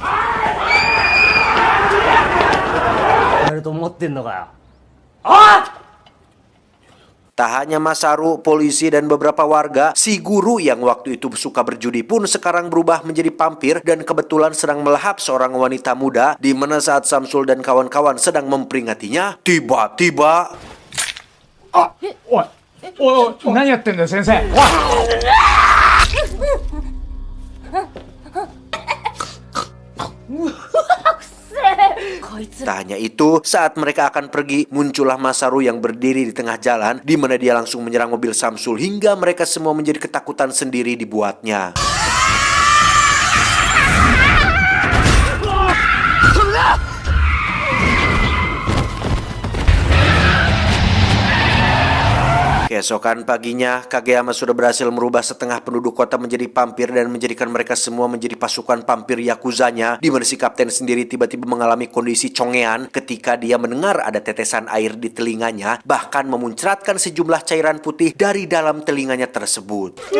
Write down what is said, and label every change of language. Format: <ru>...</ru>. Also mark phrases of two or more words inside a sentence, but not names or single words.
<id>Tak hanya Masaru, polisi dan beberapa warga, si guru yang waktu itu suka berjudi pun sekarang berubah menjadi vampir dan kebetulan sedang melahap seorang wanita muda, di mana saat Samsul dan kawan-kawan sedang memperingatinya, tiba-tiba...</id> <ja>おい何やってんだよ先生。おい</ja> <id>Tak hanya itu, saat mereka akan pergi, muncullah Masaru yang berdiri di tengah jalan, di mana dia langsung menyerang mobil Samsul hingga mereka semua menjadi ketakutan sendiri dibuatnya. Keesokan paginya, Kageyama sudah berhasil merubah setengah penduduk kota menjadi vampir dan menjadikan mereka semua menjadi pasukan vampir Yakuzanya, di mana si kapten sendiri tiba-tiba mengalami kondisi congean ketika dia mendengar ada tetesan air di telinganya, bahkan memuncratkan sejumlah cairan putih dari dalam telinganya tersebut.</id>